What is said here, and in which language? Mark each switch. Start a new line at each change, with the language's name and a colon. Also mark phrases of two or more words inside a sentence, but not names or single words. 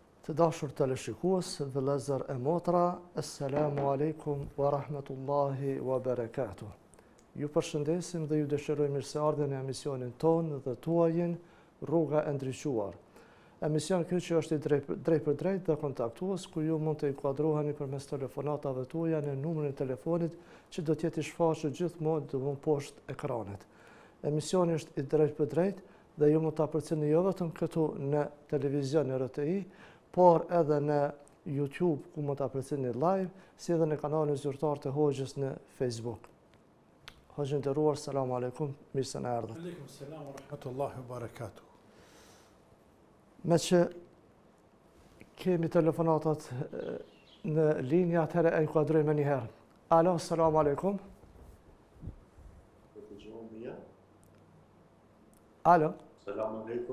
Albanian: Të dashur teleshikues, vëllezër e motra,
Arabic: السلام عليكم ورحمة الله وبركاته.
Albanian: Ju përshëndesim dhe ju dëshirojmë mirëseardhjen në emisionin tonë dhe tuajin Rruga e Ndriçuar. Emision ky që është i drejt për drejt dhe kontaktues, ku ju mund të inkuadroheni përmes telefonatave tuaja në numrin e telefonit që do të jetë i shfaqur gjithmonë domun poshtë ekranit. Emisioni është i drejt për drejt dhe ju mund ta përcjellni jo vetëm këtu në televizion në RTI, por edhe në YouTube, ku mund ta përcjellni live, si edhe në kanalin zyrtar të Hoxhës në Facebook. Hoxhë nderuar, selam aleikum, mirë se na erdhët.
Arabic: عليكم السلام ورحمة الله وبركاته.
Albanian: Me që kemi telefonatat në linjë, atëherë e inkuadrojmë një herë. Alo, selam aleikum. Alo. Selam aleikum.